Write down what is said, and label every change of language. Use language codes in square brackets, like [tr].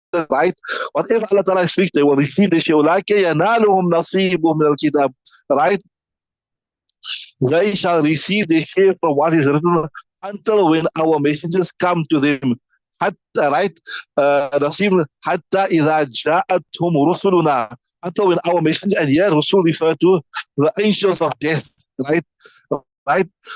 [en] Right? Whatever Allah Ta'ala speaks, they will receive the share. [ar] أولئك ينالهم نصيبهم من الكتاب. [en] Right? They shall receive the share from what is written until when our messengers come to them. Right? [ar] نصيب حتى إذا جاءتهم رسلنا, [en] until when our messengers, and here Rasul refer to the angels of death. Right? Right?